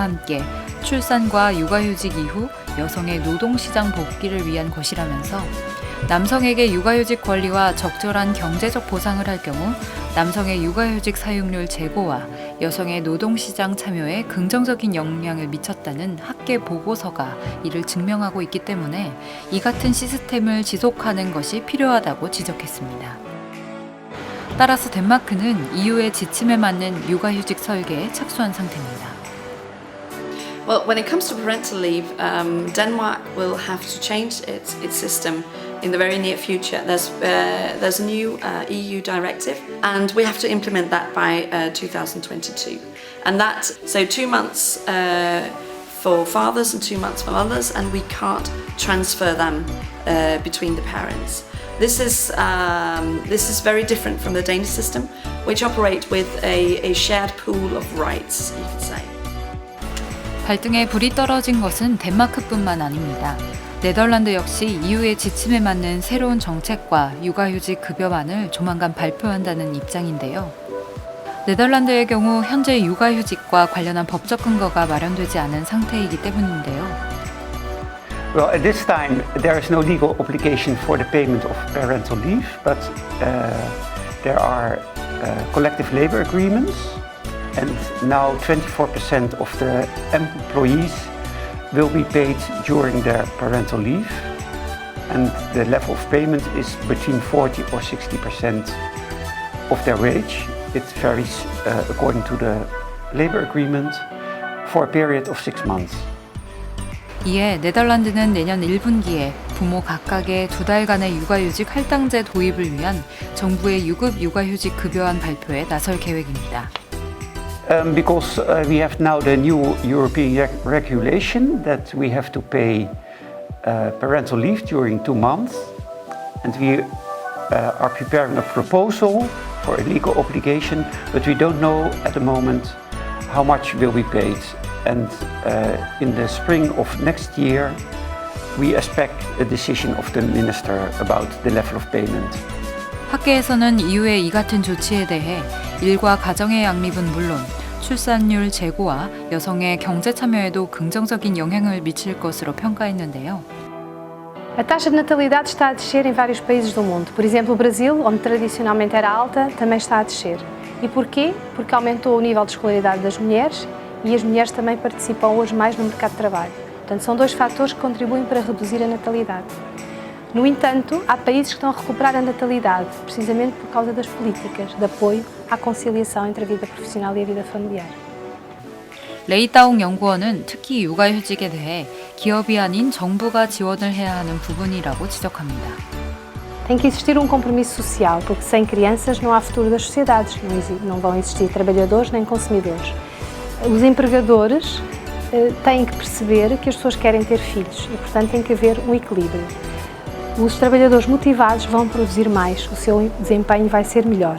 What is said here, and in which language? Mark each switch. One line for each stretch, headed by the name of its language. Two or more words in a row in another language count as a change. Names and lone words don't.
Korean: 함께 출산과 육아휴직 이후 여성의 노동시장 복귀를 위한 것이라면서 남성에게 육아휴직 권리와 적절한 경제적 보상을 할 경우 남성의 육아휴직 사용률 제고와 여성의 노동시장 참여에 긍정적인 영향을 미쳤다는 학계 보고서가 이를 증명하고 있기 때문에 이 같은 시스템을 지속하는 것이 필요하다고 지적했습니다. 따라서 덴마크는 EU의 지침에 맞는 육아휴직 설계에 착수한 상태입니다.
English: Well, when it comes to parental leave, Denmark will have to change its system in the very near future. There's a new EU directive, and we have to implement that by 2022. And so 2 months for fathers and 2 months for mothers, and we can't transfer them between the parents. This is very different from the Danish system, which operate with a shared pool of rights, you could say.
Korean: 발등에 불이 떨어진 것은 덴마크뿐만 아닙니다. 네덜란드 역시 EU의 지침에 맞는 새로운 정책과 육아휴직 급여만을 조만간 발표한다는 입장인데요. 네덜란드의 경우 현재 육아휴직과 관련한 법적 근거가 마련되지 않은 상태이기 때문인데요.
English: Well, at this time there is no legal obligation for the payment of parental leave, but there are collective labor agreements. And now 24% of the employees will be paid during their parental leave. And the level of payment is between 40 or 60% of their wage. It varies according to the labor agreement for a period of 6 months.
Korean: 이에 네덜란드는 내년 1분기에 부모 각각의 2달간의 육아휴직 할당제 도입을 위한 정부의 유급 육아휴직 급여안 발표에 나설 계획입니다.
English: Because we have now the new European regulation that we have to pay parental leave during 2 months, and we are preparing a proposal for a legal obligation, but we don't know at the moment how much will be paid. And in the spring of next year, we expect a decision of the minister about the level of payment.
Korean: 학계에서는 EU의 이 같은 조치에 대해 일과 가정의 양립은 물론 출산율 제고와 여성의 경제 참여에도 긍정적인 영향을 미칠 것으로 평가했는데요.
Portuguese: A taxa de natalidade está a descer em vários países do mundo. Por exemplo, o Brasil, onde tradicionalmente era alta, também está a descer. E porquê? Porque aumentou o nível de escolaridade das mulheres e as mulheres também participam hoje mais no mercado de trabalho. Portanto, são 2 fatores que contribuem para reduzir a natalidade. No entanto, há países que estão a recuperar a natalidade, precisamente por causa das políticas de apoio à conciliação entre a vida profissional e a vida familiar.
Korean: 레이따옹 연구원은 특히 육아휴직에 대해 기업이 아닌 정부가 지원을 해야 하는 부분이라고 지적합니다.
Portuguese: Tem que existir compromisso social, porque sem crianças não há futuro das sociedades, não vão existir trabalhadores nem consumidores. Os empregadores têm que perceber que as pessoas querem ter filhos e, portanto, tem que haver equilíbrio. Os trabalhadores motivados vão produzir mais, o seu desempenho vai ser melhor.